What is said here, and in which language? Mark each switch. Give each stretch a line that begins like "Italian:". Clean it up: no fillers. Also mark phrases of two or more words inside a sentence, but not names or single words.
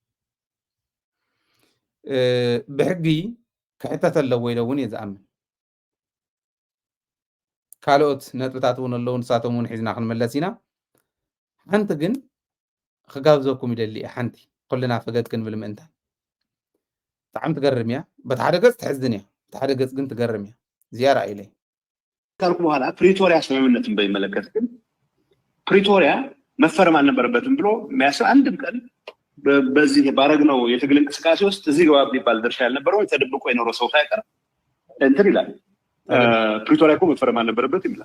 Tigrinya: ብሕጊ ክሕተት ኣለዎ ኢለ እውን እየ ዝኣምን ካልኦት ነጥብታት እውን ኣለዉ ንሳቶም እውን ሒዝና ክንመለስ ኢና ሓንቲ ግን ክጋብዘኩም ይደሊ እየ ሓንቲ ኩልና ፈገግ ክንብል ምእንታን ብጣዕሚ ትገርም እያ በቲ ሓደ ገፅ ትሕዝን እያ በቲ ሓደ ገፅ ግን ትገርም እያ እዚያ ራእይለይ
Amharic: ካልኩ በኋላ ፕሪቶሪያ ስምምነትን በሚመለከት ግን ፕሪቶሪያ መፈረም አልነበረበትም ብሎ የሚያስብ አንድም ቀን በዚህ ባረግነው የትግል እንቅስቃሴ ውስጥ እዚህ ግባ ቢባል ድርሻ ያልነበረው ተደብቆ የኖረው ሰው ሳይቀር እንትን ይላል ፕሪቶሪያ እኮ መፈረም አልነበረበትም ይላል